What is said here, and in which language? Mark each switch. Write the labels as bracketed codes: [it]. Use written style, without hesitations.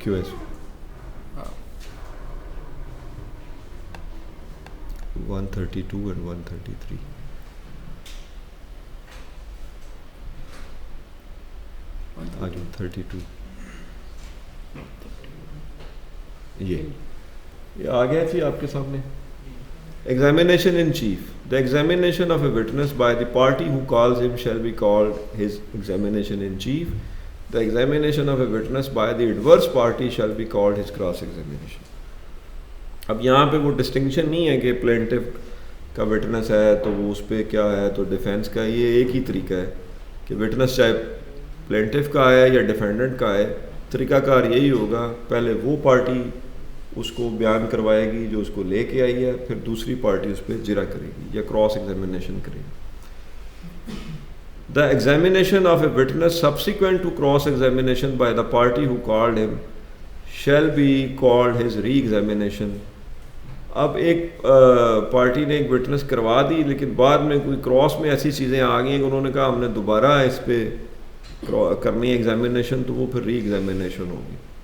[en] Q S 132 and 133. [ur] آگے 32 یہ آ گیا تھی آپ کے سامنے. [en] Examination in chief. The examination of a witness by the party who calls him shall be called his examination in chief. The examination of a witness by the adverse party shall be called his cross examination. [ur] اب یہاں پہ وہ distinction نہیں ہے کہ plaintiff کا witness ہے تو وہ اس پہ کیا ہے تو ڈیفینس کا. یہ ایک ہی طریقہ ہے کہ وٹنس چاہے پلینٹف کا ہے یا ڈیفینڈنٹ کا ہے, طریقہ کار یہی ہوگا. پہلے وہ پارٹی اس کو بیان کروائے گی جو اس کو لے کے آئی ہے, پھر دوسری پارٹی اس پہ جرا کرے گی یا کراس ایگزامینیشن کرے گی. [en] The examination of a witness subsequent to cross examination by the party who called him shall be called his re-examination. [ur] اب ایک پارٹی نے ایک وٹنس کروا دی لیکن بعد میں کوئی کراس میں ایسی چیزیں آ گئی کہ انہوں نے کہا ہم نے دوبارہ اس پہ کرنی ہے ایگزامینیشن, تو وہ پھر ری ایگزامینیشن ہوگی.